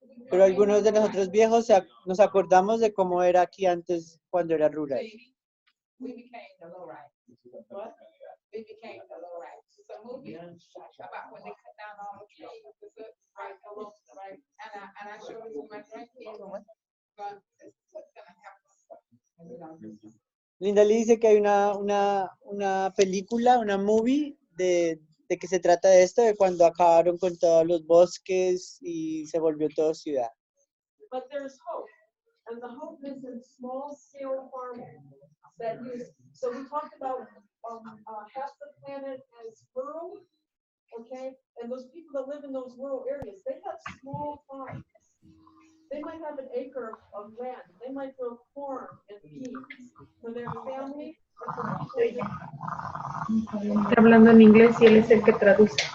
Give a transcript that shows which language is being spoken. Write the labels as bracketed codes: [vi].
[es] Pero algunos de nosotros viejos nos acordamos de cómo era aquí antes cuando era rural. [en] We became the lowrides. What? We became the lowrides. It's a movie about when they cut down all the trees. Right, right. And I showed it to my grandkids. But it's what's gonna happen. [es] Linda le dice que hay una película, una movie de que se trata de esto, de cuando acabaron con todos los bosques y se volvió todo ciudad. [en] But there's hope, and the hope is in small-scale farming. So we talked about half the planet as rural, okay? And those people that live in those rural areas, they have small farms. They might have an acre of land. They might grow corn and peas for their family. [es] Está hablando en inglés y él es el que traduce.